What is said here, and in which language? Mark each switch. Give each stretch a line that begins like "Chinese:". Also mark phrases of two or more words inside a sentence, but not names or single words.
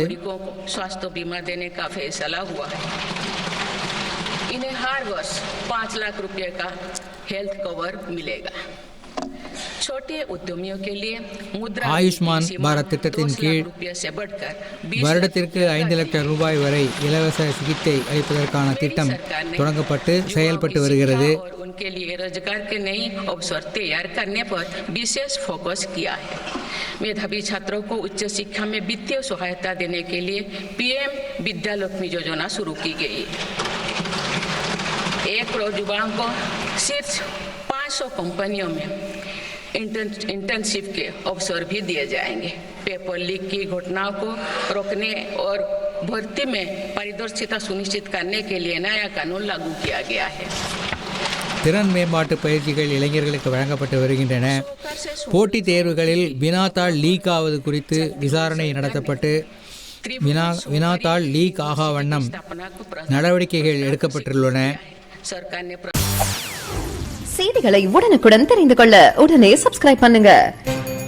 Hindi: स्वास्थ्य बीमा देने का फैसला हुआ है। इन्हें हर वर्ष 5 लाख रुपए का
English: health cover
Hindi: मिलेगा। छोटे उद्यमियों के लिए मुद्रा
Tamil: ஆயுஷ்மான் பாரத் திட்டத்தின் கீழ் வருடத்திற்கு 5 லட்சம் ரூபாய் வரை இலவச சிகிச்சை அளிப்பதற்கான திட்டம் தொடங்கப்பட்டு செயல்பட்டு வருகிறது.
Hindi: उनके लिए रोजगार के नए अवसर तैयार करने पर विशेष फोकस किया है। मेधावी छात्रों को उच्च शिक्षा में वित्तीय सहायता देने के लिए पीएम विद्यालक्ष्मी योजना शुरू की गई। 1 करोड़ युवाओं को शीर्ष 500 कंपनियों में इंटर्नशिप के अवसर भी दिए जाएंगे।
English: paper leak
Hindi: की घटनाओं को रोकने और भर्ती में पारदर्शिता सुनिश्चित करने के लिए नया कानून लागू किया गया है।
Tamil: திறன் மேம்பாட்டு பயிற்சிகள் இளைஞர்களுக்கு வழங்கப்பட்டு வருகின்றன. போட்டித் தேர்வுகளில் வினாத்தாள் லீக் ஆவது குறித்து விசாரணை நடத்தப்பட்டு வினாத்தாள் லீக் ஆகா வண்ணம் நடவடிக்கைகள் எடுக்கப்பட்டுள்ளன. செய்திகளை உடனுக்குடன் தெரிந்து கொள்ள உடனே சப்ஸ்கிரைப் பண்ணுங்க.